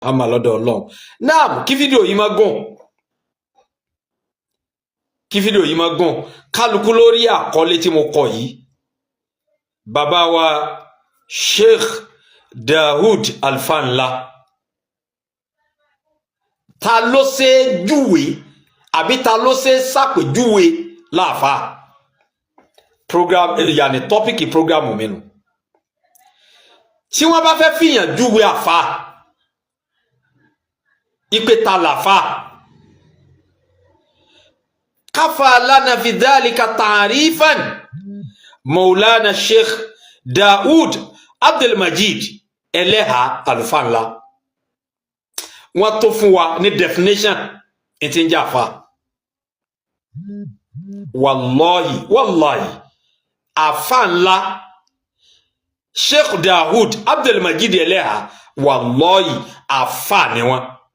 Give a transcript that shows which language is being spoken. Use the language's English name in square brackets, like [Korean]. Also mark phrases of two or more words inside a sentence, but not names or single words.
[Yoruba] àmà lọ́dọ̀ Ọlọ́run náà kí fídíò yìí má gùn kálukú lórí àkọlé tí mo kọ yìí bàbá wa Sheikh Dawood Alfa Ńlá ta ló ṣe júwe àbí ta ló ṣe ṣàpèjúwe láàfà program yàní tọ́pìkì program mi nù tí wọ́n bá fẹ́ fìyàn júwe àfà ipe ta làfà [Arabic] كفى لنا في ذلك تعريفا [Yoruba] Maulana Sheikh Dawood Abdulmajid Eleha Alfa Ńlá wọ́n tó fún wa ní definition tí ń jẹ́ àfà wallahi àfà ńlá Sheikh Dawood Abdulmajid Eleha wallahi àfà ni wọ́n